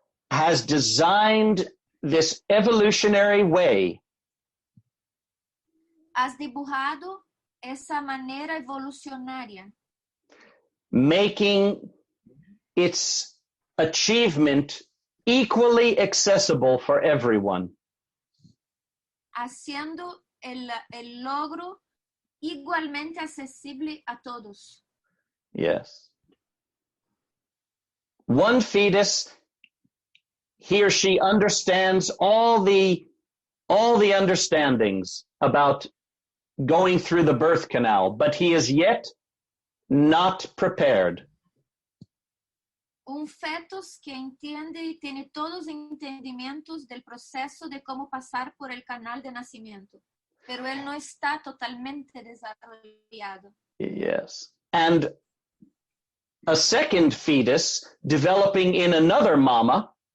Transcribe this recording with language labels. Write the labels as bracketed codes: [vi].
[en] has designed this evolutionary way [es] has dibujado esa manera evolucionaria, [en] making its achievement equally accessible for everyone. [es] haciendo el logro igualmente accesible a todos. [en] Yes. One fetus, he or she understands all the understandings about going through the birth canal, but he is yet not prepared. [es] Un fetus que entiende y tiene todos los entendimientos del proceso de cómo pasar por el canal de nacimiento, pero él no está totalmente desarrollado. [en] Yes. And a second fetus developing in another mama